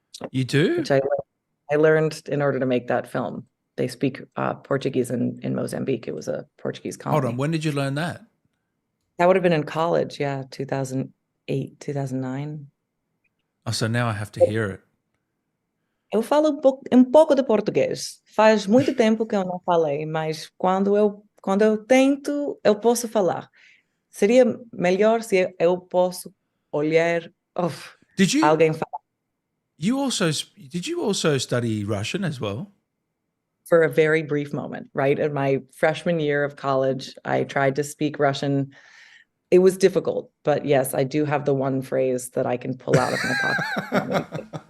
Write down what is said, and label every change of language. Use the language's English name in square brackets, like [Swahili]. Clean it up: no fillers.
[English] You do? which I learned in order to make that film. They speak Portuguese in Mozambique. It was a Portuguese Hold on. colony. When did you learn that? That would have been in college, yeah, 2008, 2009. Oh, so now I have to hear it. [Portuguese] Eu falo um pouco de português. Faz muito tempo que eu não falei, mas quando eu tento, eu posso falar. Seria melhor se eu posso olhar, [English] Did you [Portuguese] alguém falar. [English] did you also study Russian as well? For a very brief moment, right? In my freshman year of college, I tried to speak Russian. It was difficult, but yes, I do have the one phrase that I can pull out of my pocket.